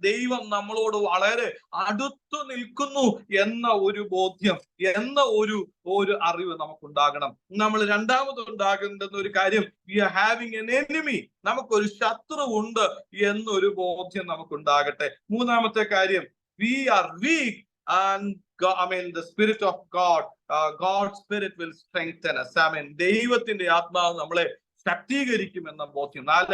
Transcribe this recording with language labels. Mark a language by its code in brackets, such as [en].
[ml] ദൈവം നമ്മളോട് വളരെ അടുത്തു നിൽക്കുന്നു എന്ന ഒരു ബോധ്യം, എന്ന ഒരു അറിവ് നമുക്കുണ്ടാകണം. നമ്മൾ രണ്ടാമത് ഉണ്ടാകേണ്ടുന്ന ഒരു കാര്യം, [en] we are having an enemy. [ml] നമുക്കൊരു ശത്രു ഉണ്ട് എന്നൊരു ബോധ്യം നമുക്കുണ്ടാകട്ടെ. മൂന്നാമത്തെ കാര്യം, [en] we are weak and the spirit of God, God's spirit will strengthen us. [ml] ദൈവത്തിന്റെ ആത്മാവ് നമ്മളെ ശക്തീകരിക്കും എന്ന ബോധ്യം.